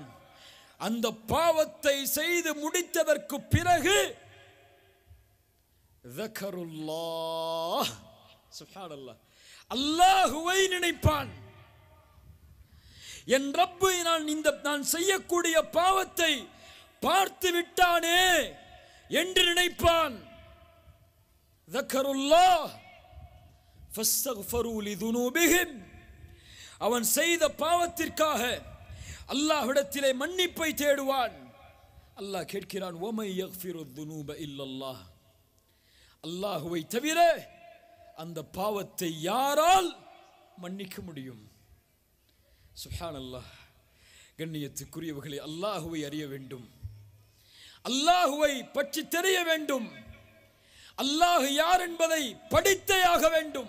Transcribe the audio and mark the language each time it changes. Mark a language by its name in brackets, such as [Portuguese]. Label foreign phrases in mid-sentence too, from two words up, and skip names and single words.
[Tamil] அந்த பாவத்தை செய்து முடித்ததற்கு பிறகு ذكرுல்லாஹ், சுப்ஹானல்லாஹ், அல்லாஹுவை நினைப்பான். என் ரப்பு நான் செய்யக்கூடிய பாவத்தை பார்த்து விட்டானே என்று நினைப்பான். [Arabic] ذكرுல்லாஹ் فاستغفروا لذنوبهم. [Tamil] அவன் செய்த பாவத்திற்காக அல்லாஹ்விடத்திலே மன்னிப்பை தேடுவான். அல்லாஹ் கேட்கிறான், [Arabic] وَمَن يَغْفِرُ الذُّنُوبَ إِلَّا اللَّهُ. [Tamil] அல்லாஹ்வை தவிர அந்த பாவத்தை யாரால் மன்னிக்க முடியும்? சுப்ஹானல்லாஹ். கண்ணியத்துக்குரியவர்களே, அல்லாஹ்வை அறிய வேண்டும், அல்லாஹ்வை பற்றி தெரிய வேண்டும், அல்லாஹ் யார் என்பதை படித்தே ஆக வேண்டும்.